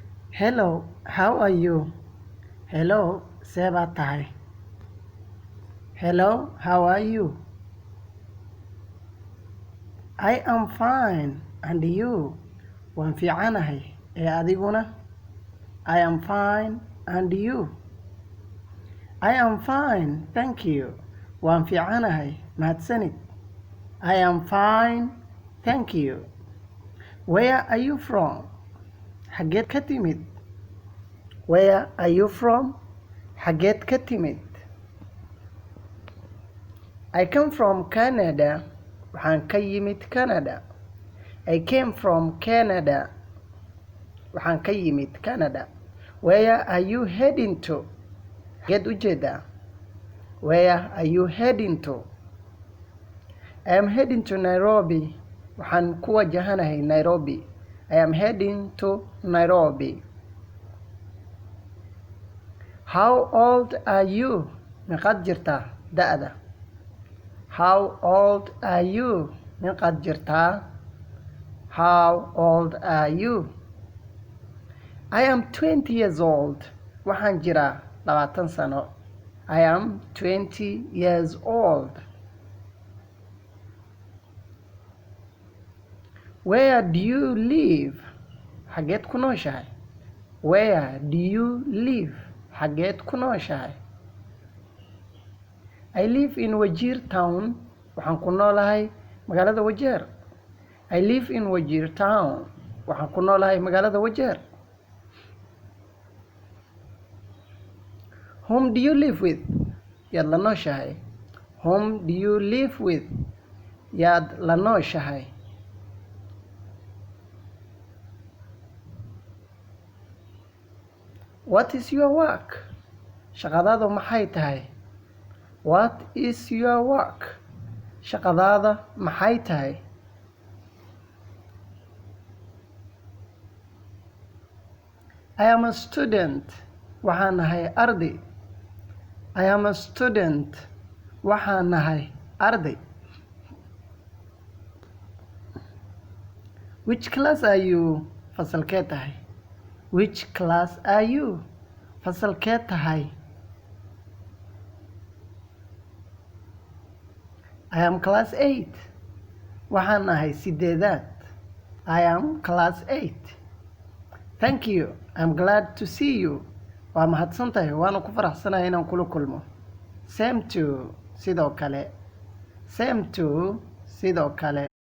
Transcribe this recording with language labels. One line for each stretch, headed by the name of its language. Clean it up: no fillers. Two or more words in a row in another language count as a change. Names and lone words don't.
English: Hello, how are you? Hello,
Somali: see baad tahay?
English: Hello, how are you? I am fine, and you?
Somali: Waan fiicanahay, ee adiguna?
English: I am fine, and you? I am fine, thank you.
Somali: Waan fiicanahay, mahadsanid.
English: I am fine, thank you. Where are you from?
Somali: Xageed ka timid?
English: Where are you from?
Somali: Xageed ka timid?
English: I come from Canada.
Somali: Waxaan ka yimid Canada.
English: I came from Canada.
Somali: Waxaan ka yimid Canada.
English: Where are you heading to?
Somali: Xageed u jeedaa?
English: Where are you heading to? I am heading to Nairobi.
Somali: Waxaan ku wajahanahay Nairobi.
English: I am heading to Nairobi. How old are you?
Somali: Meeqaad jirtaa? Da'da.
English: How old are you?
Somali: Meeqaad jirtaa?
English: How old are you? I am 20 years old.
Somali: Waxaan jiraa 20 sano.
English: I am 20 years old. Where do you live?
Somali: Xageed ku nooshahay?
English: Where do you live?
Somali: Xageed ku nooshahay?
English: I live in Wajir town.
Somali: Waxaan ku noolahay magaalada Wajeer.
English: I live in Wajir town.
Somali: Waxaan ku noolahay magaalada Wajeer.
English: Whom do you live with?
Somali: Yaad la nooshahay?
English: Whom do you live with?
Somali: Yaad la nooshahay?
English: What is your work?
Somali: Shaqadaadu maxay tahay?
English: What is your work?
Somali: Shaqadaada maxay tahay?
English: I am a student.
Somali: Waxaan nahay arday.
English: I am a student.
Somali: Waxaan nahay arday.
English: Which class are you?
Somali: Fasalkee tahay?
English: Which class are you?
Somali: Fasalkee tahay?
English: I am class 8.
Somali: Waxaan nahay sideedaad.
English: I am class 8. Thank you. I'm glad to see you.
Somali: Waa mahadsantahay. Waana ku faraxsanahay inaan kula kulmo.
English: Same to.
Somali: Sidoo kale.
English: Same to.
Somali: Sidoo kale.